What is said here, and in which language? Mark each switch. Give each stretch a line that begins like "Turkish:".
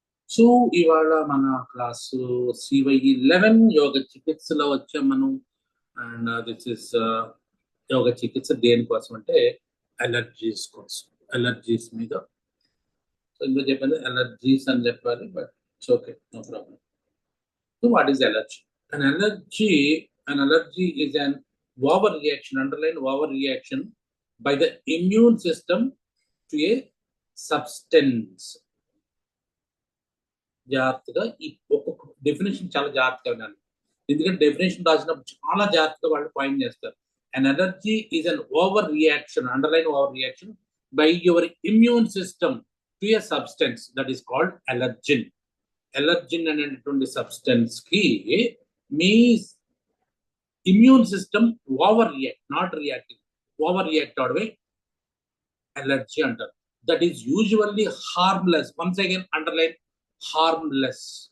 Telugu: So ఇవాళ మన class సివైఈ 11 యోగ చికిత్సలో వచ్చాం మనం.
English: and this is
Telugu: యోగ చికిత్స దేనికోసం అంటే అలర్జీస్ కోసం, అలర్జీస్ మీద. సో ఇందులో చెప్పాను అలర్జీస్ అని చెప్పాలి,
English: But it's okay, no problem. So what is allergy? An allergy is an overreaction, underline overreaction by the immune system to a substance.
Telugu: జాగ్రత్తగా ఈ ఒక్కొక్క డెఫినేషన్ చాలా జాగ్రత్తగా వినాలి, ఎందుకంటే డెఫినేషన్ రాసినప్పుడు చాలా జాగ్రత్తగా వాళ్ళు పాయింట్ చేస్తారు.
English: An allergy is an overreaction, underline overreaction by your immune system to a substance that is called allergen.
Telugu: Allergen అనేటువంటి సబ్స్టెన్స్ కి మీ immune system over react,
English: not reacting,
Telugu: over react అవడమే allergy అంటారు.
English: That is usually harmless. Once again underline harmless.